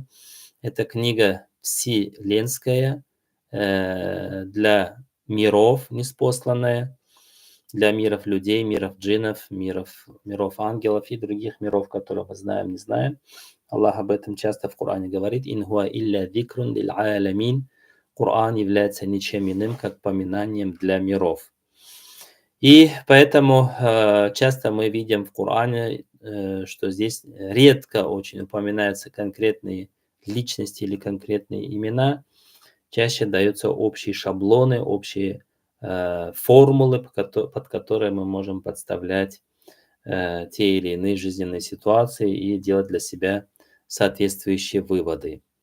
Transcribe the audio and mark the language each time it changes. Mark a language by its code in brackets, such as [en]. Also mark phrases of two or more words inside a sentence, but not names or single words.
[ru] Это книга вселенская, для миров ниспосланная, для миров людей, миров джиннов, миров ангелов и других миров, которые мы знаем, не знаем. Аллах об этом часто в Коране говорит. [ar] «إن هو إلا ذكر للعالمين». [ru] Коран является ничем иным, как поминанием для миров. И поэтому часто мы видим в Коране, что здесь редко очень упоминаются конкретные личности или конкретные имена. Чаще даются общие шаблоны, общие формулы, под которые мы можем подставлять те или иные жизненные ситуации и делать для себя соответствующие выводы.